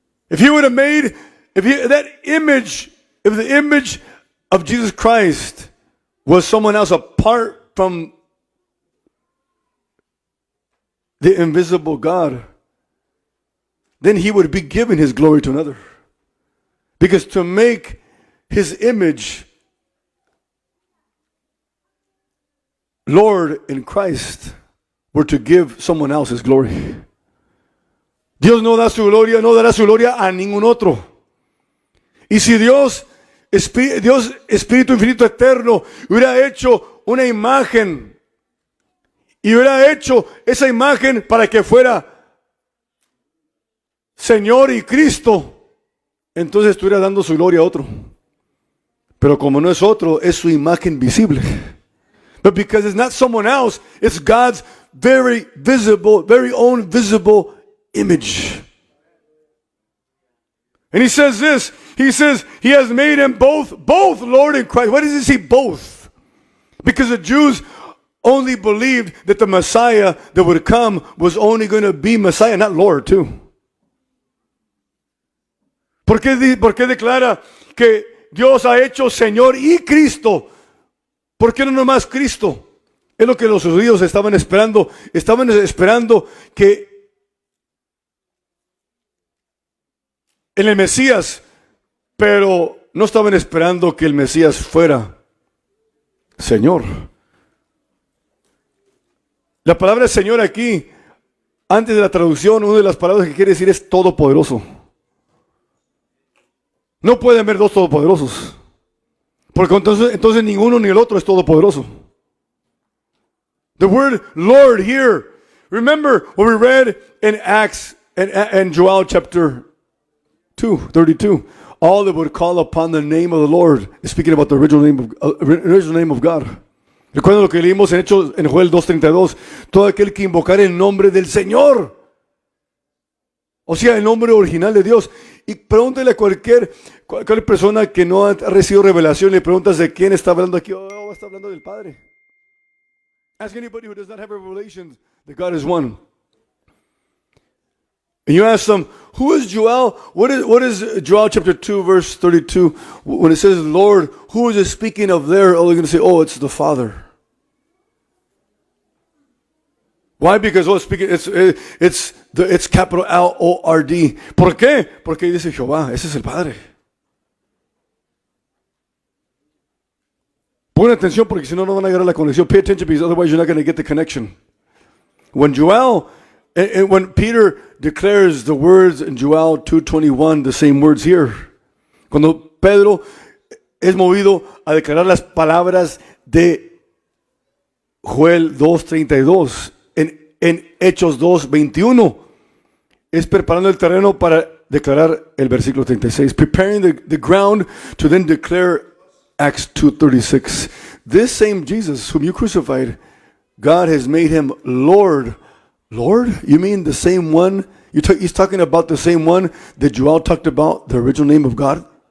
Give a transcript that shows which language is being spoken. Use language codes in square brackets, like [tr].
[en] If the image of Jesus Christ was someone else apart from the invisible God, then He would be giving His glory to another. Because to make His image Lord in Christ were to give someone else His glory. [es] Dios no dará su gloria a ningún otro. Y si Dios, Espíritu Infinito Eterno, hubiera hecho una imagen y hubiera hecho esa imagen para que fuera Señor y Cristo, entonces estuviera dando su gloria a otro. Pero como no es otro, es su imagen visible. [en] But because it's not someone else, it's God's very visible, very own visible image. And He says this, He says He has made Him both Lord and Christ. Why does He say both? Because the Jews only believed that the Messiah that would come was only going to be Messiah, not Lord too. [es] ¿Por qué declara que Dios ha hecho Señor y Cristo? ¿Por qué no nomás Cristo? Es lo que los judíos estaban esperando. Estaban esperando que en el Mesías, pero no estaban esperando que el Mesías fuera Señor. La palabra Señor aquí, antes de la traducción, una de las palabras que quiere decir es todopoderoso. No pueden haber dos todopoderosos. Porque entonces ninguno ni el otro es todopoderoso. [en] The word Lord here, remember what we read in Acts and Joel chapter 2:32. All that would call upon the name of the Lord, speaking about the original name of God. [es] Recuerden lo que leímos en Joel 2:32. Todo aquel que invocar el nombre del Señor, o sea, el nombre original de Dios. Y pregúntele a cualquier Cualquier persona que no ha recibido revelación le preguntas de quién está hablando aquí. Oh, está hablando del Padre. [en] Ask anybody who does not have revelation that God is one. And you ask them, who is Joel? What is Joel chapter 2, verse 32? When it says Lord, who is it speaking of there? Oh, they're going to say, oh, it's the Father. Why? Because it's capital L-O-R-D. [es] ¿Por qué? Porque dice Jehová, ese es el Padre. Pon atención porque si no, no van a agarrar la conexión. [en] Pay attention because otherwise you're not going to get the connection. When Peter declares the words in Joel 2:21, the same words here. [es] Cuando Pedro es movido a declarar las palabras de Joel 2:32 en Hechos 2:21, es preparando el terreno para declarar el versículo 36. [en] Preparing the ground to then declare Acts 2:36. This same Jesus whom you crucified, God has made him Lord. Lord? You mean the same one? He's talking about the same one that Joel talked about, the original name of God?